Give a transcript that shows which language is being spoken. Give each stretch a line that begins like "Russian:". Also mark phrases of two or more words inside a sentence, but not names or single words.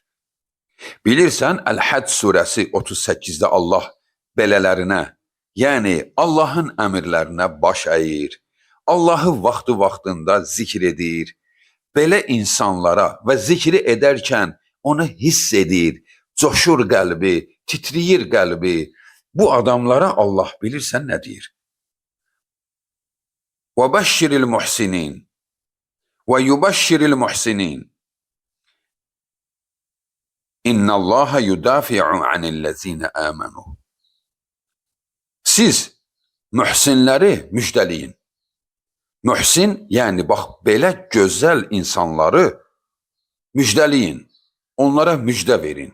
Azerbaijani: Bilirsən, Əl-Həcc surəsi 38-də Allah belələrinə, yəni Allahın əmirlərinə baş əyir, Allahı vaxtında zikr edir, belə insanlara və zikri edərkən onu hiss edir, coşur qəlbi, titriyir qəlbi. Bu adamlara Allah bilirsən nə deyir?
Arabic: وَبَشِّرِ الْمُحْسِنِينَ وَيُبَشِّرِ الْمُحْسِنِينَ إن الله يدافع عن الذين آمنوا.
Azerbaijani: Siz mühsinləri müjdəliyin. Mühsin, yəni bax belə gözəl insanları müjdəliyin. Onlara müjdə verin.